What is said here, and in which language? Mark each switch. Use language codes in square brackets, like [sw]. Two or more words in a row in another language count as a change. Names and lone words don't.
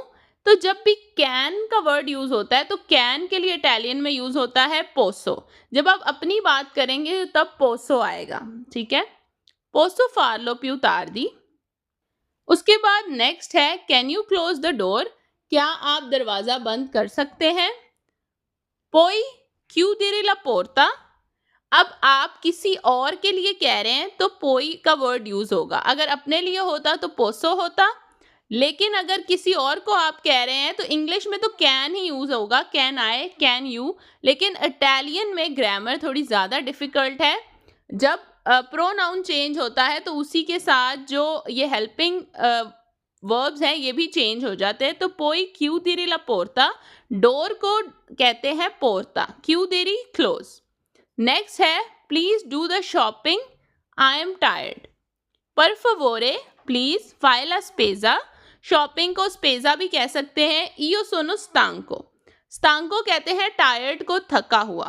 [hi] तो जब भी कैन का [en] word use [hi] होता है तो कैन के लिए इटालियन में यूज होता है पोसो। जब आप अपनी बात करेंगे तब पोसो आएगा, ठीक है। [it] posso farlo più tardi. [hi] उसके बाद नेक्स्ट है [en] can you close the door, [hi] क्या आप दरवाजा बंद कर सकते हैं। [it] पोई chiudere la porta, [hi] अब आप किसी और के लिए कह रहे हैं तो पोई का [en] word use [hi] होगा। अगर अपने लिए होता तो पोसो होता, लेकिन अगर किसी और को आप कह रहे हैं तो इंग्लिश में तो कैन ही यूज होगा, [en] can I, can you. [hi] लेकिन इटालियन में ग्रामर थोड़ी ज़्यादा डिफिकल्ट है। जब प्रोनाउन चेंज होता है तो उसी के साथ जो ये [en] helping verbs [hi] हैं ये भी चेंज हो जाते हैं। [it] तो पोई chiudere la porta, [hi] डोर को कहते हैं पोर्ता, chiudere क्लोज। [en] नेक्स्ट है please do the shopping, I am tired. [it] per favore [hi] प्लीज [it] fai la spesa, [hi] शॉपिंग को स्पेजा भी कह सकते हैं। [it] io sono stanco, [hi] स्टांको कहते हैं टायर्ड को, थका हुआ।